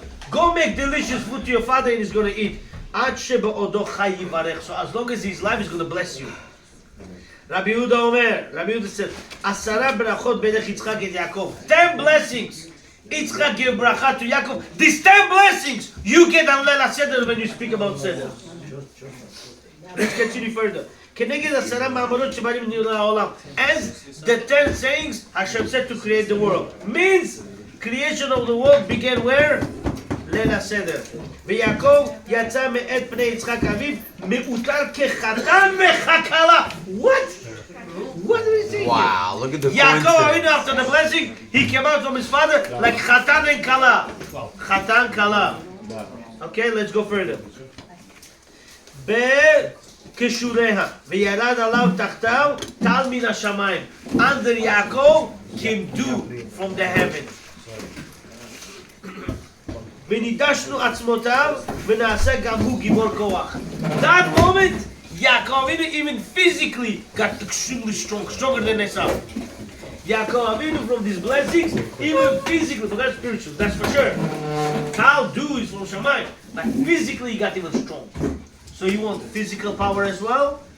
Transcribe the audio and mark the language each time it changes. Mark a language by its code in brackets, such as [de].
[en] Go make delicious food to your father and he's going to eat. So as long as he's alive, he's going to bless you. Rabbi Yehuda said, 10 [he] brachot belech Yitzchak et Yaakov. [en] 10 blessings. Yitzchak gave bracha to Yaakov. These 10 blessings you get on Leil HaSeder when you speak about Seder. Let's continue further. [he] כנגד 10 מאמרות שבאים לעולם. [en] As the 10 sayings Hashem said to create the world. Means creation of the world began where? [he] ליל הסדר. ויעקב יצא מאת פני יצחק אביו, מאותר כחתן וככלה. [en] What? What do we say? Wow, look at the Yaakov, after the blessing, he came out from his father like chatan and kala. Chatan, kala. Okay, let's go further. [he] בכשוריה, וירד עליו תחתיו טל מן השמיים. [en] Under Yaakov came dew from the heaven. [he] ונידשנו עצמותיו, ונעשה גם הוא גיבור כוח. [en] That moment, Yaakov even physically got extremely strong, stronger than Esau. Yaakov Avinu from these blessings, even physically, forget spiritual, that's for sure. Tal do is from Shammai, but physically he got even strong. So you want physical power as well?